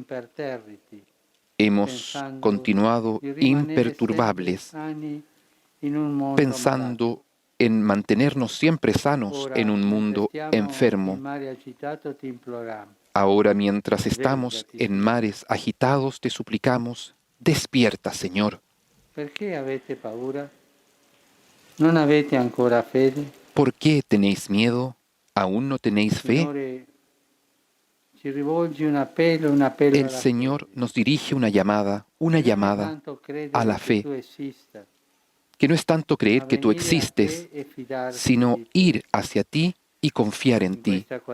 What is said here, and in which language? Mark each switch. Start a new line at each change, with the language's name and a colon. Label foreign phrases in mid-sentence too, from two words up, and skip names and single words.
Spanish: Hemos continuado imperturbables, pensando en mantenernos siempre sanos en un mundo enfermo. Ahora, mientras estamos en mares agitados, te suplicamos, despierta, Señor. ¿Por qué
Italian: avete paura? ¿Non avete ancora fede?
Spanish: ¿Por qué tenéis miedo? ¿Aún no tenéis fe? El Señor nos dirige una llamada a la fe, que no es tanto creer que tú existes, sino ir hacia ti y confiar en ti.